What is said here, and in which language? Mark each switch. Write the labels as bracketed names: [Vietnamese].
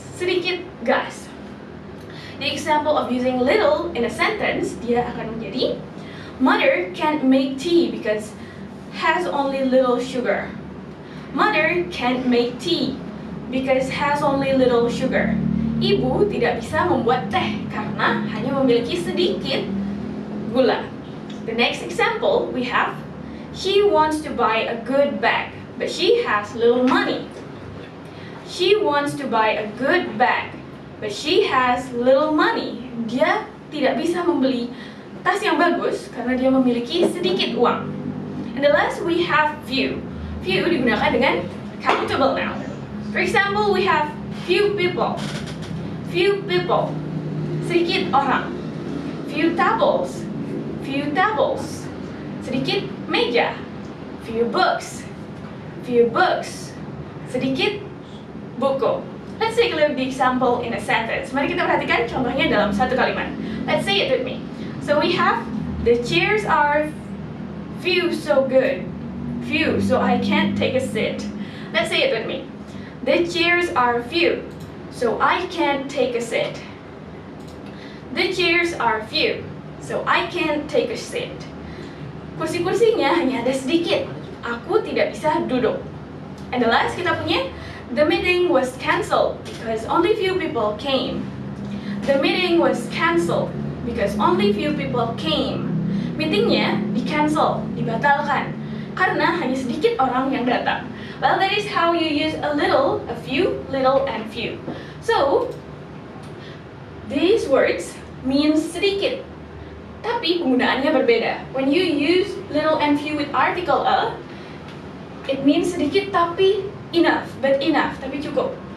[Indonesian] Sedikit gas. [English] The example of using little in a sentence, [Indonesian] dia akan menjadi [English] Mother can't make tea because has only little sugar. Mother can't make tea because has only little sugar. [Indonesian] Ibu tidak bisa membuat teh karena hanya memiliki sedikit gula. [English] The next example we have she wants to buy a good bag but she has little money. She wants to buy a good bag but she has little money. [Indonesian] Dia tidak bisa membeli tas yang bagus karena dia memiliki sedikit uang. [English] And the last we have few. [Indonesian] Few digunakan dengan countable noun. [English] For example, we have few people. Few people. [Indonesian] Sedikit orang. [English] Few tables. Few tables. [Indonesian] Sedikit meja. [English] Few books. Few books. [Indonesian] Sedikit buku. [English] Let's take a look at the example in a sentence. [Indonesian] Mari kita perhatikan contohnya dalam satu kalimat. [English] Let's say it with me. So we have the chairs are few so good. Few, so I can't take a seat. Let's say it with me. The chairs are few, so I can't take a seat. The chairs are few, so I can't take a seat. [Indonesian] Kursi-kursinya hanya ada sedikit. Aku tidak bisa duduk. [English] And the last [Indonesian] kita punya, [English] the meeting was cancelled because only few people came. The meeting was cancelled because only few people came. [Indonesian] Meetingnya di-cancel, dibatalkan, karena hanya sedikit orang yang datang. [English] Well, that is how you use a little, a few, little, and few. So, these words means [Indonesian] sedikit, tapi penggunaannya berbeda. [English] When you use little and few with article a, it means [Indonesian] sedikit tapi [English] enough, but enough, [Indonesian] tapi cukup.